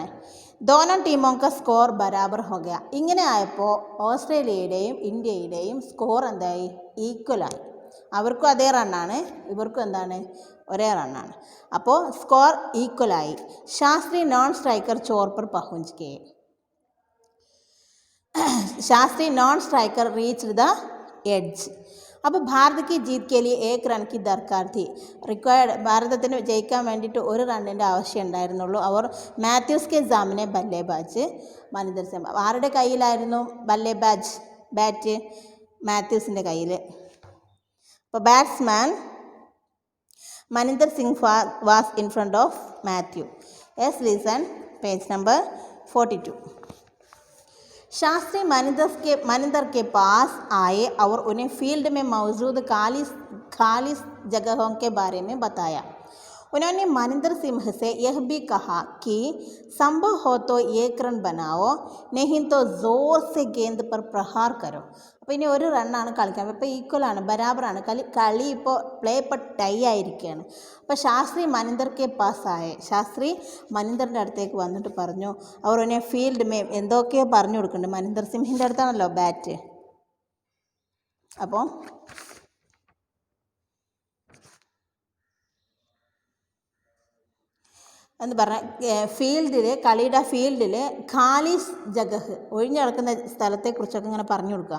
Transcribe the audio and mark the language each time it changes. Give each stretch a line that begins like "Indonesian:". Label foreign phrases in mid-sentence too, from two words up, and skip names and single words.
Hindi: दोनों टीमों का स्कोर बराबर हो गया.
Malayalam: ഇങ്ങനെ ആയപ്പോൾ ഓസ്ട്രേലിയയുടെയും ഇന്ത്യയുടെയും സ്കോർ എന്തായി? ഈക്വലായി. അവർക്കും അതേ റണ്ണാണ്, ഇവർക്കും എന്താണ്? ഒരേ റണ്ണാണ്. അപ്പോൾ സ്കോർ ഈക്വലായി.
Hindi: ശാസ്ത്രി
English: non striker
Hindi: ചോർ पर पहुंच गए.
English: Shastri non striker reached the edge.
Malayalam: അപ്പോൾ ഭാരത്
Hindi: की जीत के लिए 1 रन की दरकार थी.
Malayalam: ഭാരതത്തിന് ജയിക്കാൻ വേണ്ടിയിട്ട് 1 റണ്ണിൻ്റെ ആവശ്യം ഉണ്ടായിരുന്നുള്ളൂ.
Hindi: അവർ मैथ्यूज़ के सामने बल्लेबाज मनिंदर सिंह.
Malayalam: ആരുടെ കയ്യിലായിരുന്നു ബാറ്റ്? മാത്യൂസിൻ്റെ കയ്യിൽ.
English: അപ്പോൾ batsman Maninder Singh was in front of Mathew. yes listen page number 42.
Hindi: शास्त्री मनिंदर के पास आए और उन्हें फील्ड में मौजूद खाली जगहों के बारे में बताया. उन्होंने मनिंदर सिंह से यह भी कहा कि संभव हो तो 1 रन बनाओ, नहीं तो जोर से गेंद पर प्रहार करो.
Malayalam: അപ്പോൾ ഇനി 1 റണ്ണാണ് കളിക്കാൻ. ഇപ്പോൾ ഈക്വലാണ്, ബരാബറാണ്. കളി ഇപ്പോൾ പ്ലേ ഇപ്പോൾ ടൈ ആയിരിക്കുകയാണ്. അപ്പോൾ ശാസ്ത്രി മനിന്ദർ കെ പാസ്സായ ശാസ്ത്രി മനിന്ദറിൻ്റെ അടുത്തേക്ക് വന്നിട്ട് പറഞ്ഞു, അവർ
Hindi: उन्हें फील्ड में
Malayalam: എന്തൊക്കെയോ പറഞ്ഞു കൊടുക്കുന്നുണ്ട്. മനിന്ദർ സിംഹിൻ്റെ അടുത്താണല്ലോ ബാറ്റ്. അപ്പോൾ എന്ന് പറഞ്ഞാൽ കളിയുടെ ഫീൽഡിൽ
Hindi: खालिस जगह
Malayalam: ഒഴിഞ്ഞു കിടക്കുന്ന സ്ഥലത്തെക്കുറിച്ചൊക്കെ ഇങ്ങനെ പറഞ്ഞു കൊടുക്കുക.